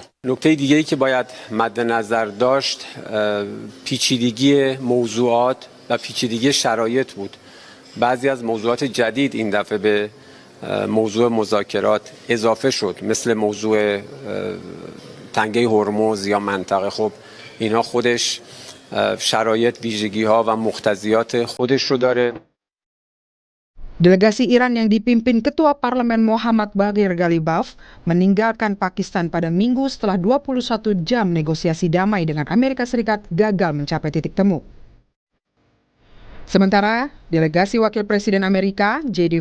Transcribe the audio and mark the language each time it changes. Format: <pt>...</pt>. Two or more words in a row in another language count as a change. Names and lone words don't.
<fa>نکته دیگه‌ای که باید مد نظر داشت پیچیدگی موضوعات و پیچیدگی شرایط بود. بعضی از موضوعات جدید این دفعه به موضوع مذاکرات اضافه شد، مثل موضوع تنگه هرمز یا منطقه. خب اینا خودش شرایط، ویژگی‌ها و مقتضیات خودش رو داره.</fa> <id>Delegasi Iran yang dipimpin Ketua Parlemen Mohammad Baghir Ghalibaf meninggalkan Pakistan pada Minggu setelah 21 jam negosiasi damai dengan Amerika Serikat gagal mencapai titik temu. Sementara, delegasi Wakil Presiden Amerika, J.D.</id>